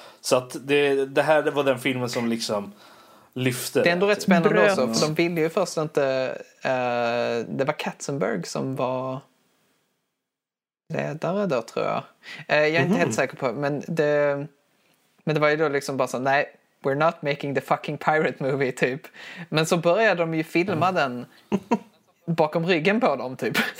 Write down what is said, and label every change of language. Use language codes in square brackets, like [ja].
[sv] Så att det här var den filmen som liksom lyfte. Det är ändå rätt spännande också, för de ville ju först inte... det var Katzenberg som var ledare då, tror jag. Jag är inte helt säker på, men det var ju då liksom bara så, nej... [en] We're not making the fucking pirate movie, typ. [sv] Men så började de ju filma den bakom ryggen på dem, typ.